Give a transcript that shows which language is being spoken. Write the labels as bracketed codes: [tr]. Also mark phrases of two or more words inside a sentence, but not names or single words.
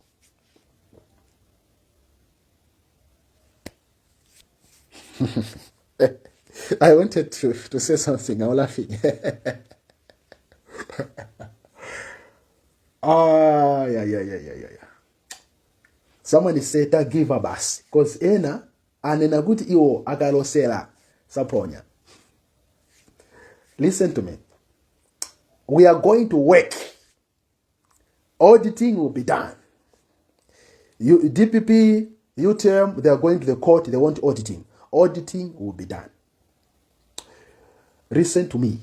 [en] I wanted to say something. I'm laughing. Yeah. Someone is saying that give a bus. [ny] Because Ena, anena kuti iwo akalosera saponya. [en] Listen to me. We are going to work. Auditing will be done. DPP, UTM, they are going to the court. They want auditing. Auditing will be done. Listen to me.